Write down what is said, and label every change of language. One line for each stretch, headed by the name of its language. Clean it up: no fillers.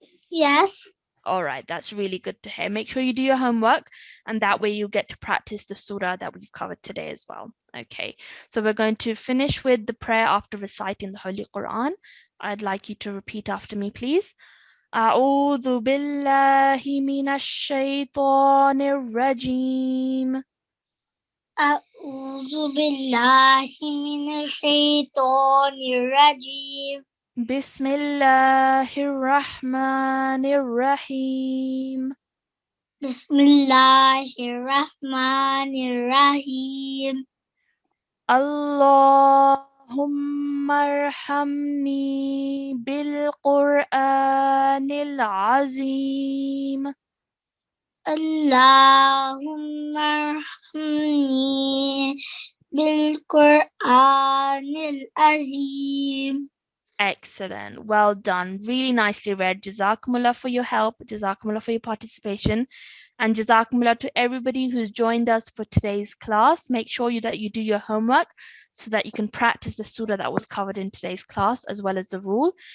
English: Yes. All right, that's really good to hear. Make sure you do your homework, and that way you'll get to practice the surah that we've covered today as well. Okay, so we're going to finish with the prayer after reciting the Holy Quran. I'd like you to repeat after me, please.
Arabic: أعوذ بالله من الشيطان الرجيم. أعوذ بالله من الشيطان الرجيم. بسم الله الرحمن الرحيم. بسم الله الرحمن الرحيم. اللهم ارحمني بالقرآن العظيم. اللهم ارحمني بالقرآن العظيم.
English: Excellent. Well done. Really nicely read. Jazakumullah for your help. Jazakumullah for your participation. And Jazakumullah to everybody who's joined us for today's class. Make sure that you do your homework so that you can practice the surah that was covered in today's class as well as the rule.